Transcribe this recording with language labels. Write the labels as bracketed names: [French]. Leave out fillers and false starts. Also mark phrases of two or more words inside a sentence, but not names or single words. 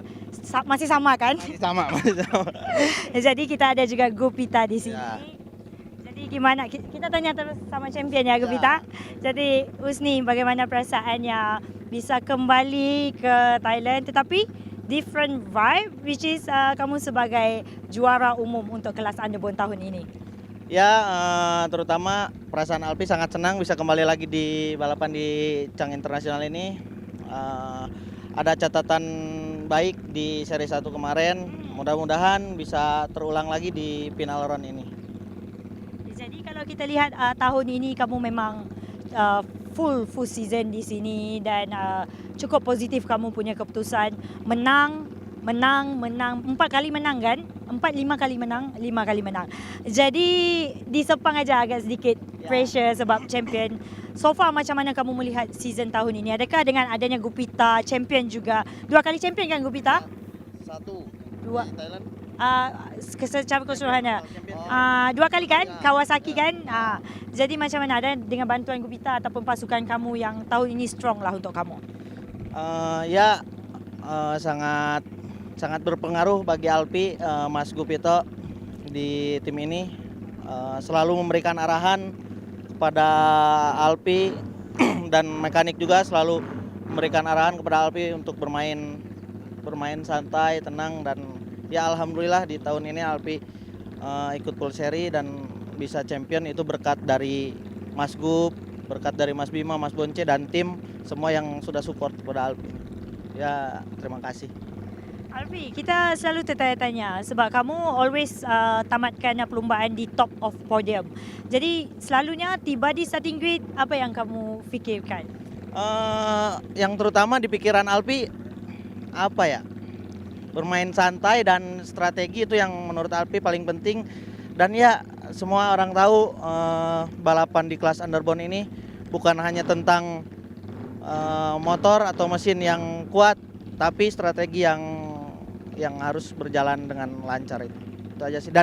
[Malay] Masih sama kan? Masih sama. Jadi kita ada juga Gupita di sini. Ya. [Indonesian] Jadi gimana? [Malay] Kita tanya terus sama champion ya Gupita. Jadi Husni, bagaimana perasaannya bisa kembali ke Thailand tetapi [English] different vibe, which is [Malay] kamu sebagai juara umum untuk kelas Underbone tahun ini? [Indonesian] Ya, terutama perasaan Alfi sangat senang bisa kembali lagi di balapan di Chang Internasional ini. Ada catatan baik di seri 1 kemarin, mudah-mudahan bisa terulang lagi di final round ini. [Malay] Jadi kalau kita lihat tahun ini kamu memang [English] full season [Malay] di sini dan cukup positif kamu punya keputusan menang menang, 4 kali menang kan? [Indonesian] 5 kali menang, 5 kali menang. Jadi di Sepang aja agak sedikit pressure sebab champion. [English] So far [Malay] macam mana kamu melihat season tahun ini? Adakah dengan adanya Gupita champion juga? 2 kali champion kan Gupita? 2 Thailand. Secara keseluruhannya. 2 kali kan Kawasaki kan. Jadi macam mana ada dengan bantuan Gupita ataupun pasukan kamu yang tahun ini strong lah untuk kamu? [Indonesian] Sangat berpengaruh bagi Alpi, Mas Gupito di tim ini selalu memberikan arahan kepada Alpi dan mekanik juga selalu memberikan arahan kepada Alpi untuk bermain santai, tenang, dan ya alhamdulillah di tahun ini Alpi ikut full seri dan bisa champion itu berkat dari Mas Gup, berkat dari Mas Bima, Mas Bonce dan tim semua yang sudah support kepada Alpi. [Malay] Ya, terima kasih. Alfi, kita selalu tertanya-tanya sebab kamu always tamatkan perlumbaan di [English] top of podium. [Malay] Jadi selalunya tiba di [English] starting grid, [Malay] apa yang kamu fikirkan? [Indonesian] Yang terutama di pikiran Alpi apa ya? Bermain santai dan strategi itu yang menurut Alpi paling penting. Dan ya semua orang tahu balapan di kelas Underbone ini bukan hanya tentang motor atau mesin yang kuat, tapi strategi yang harus berjalan dengan lancar itu aja sih.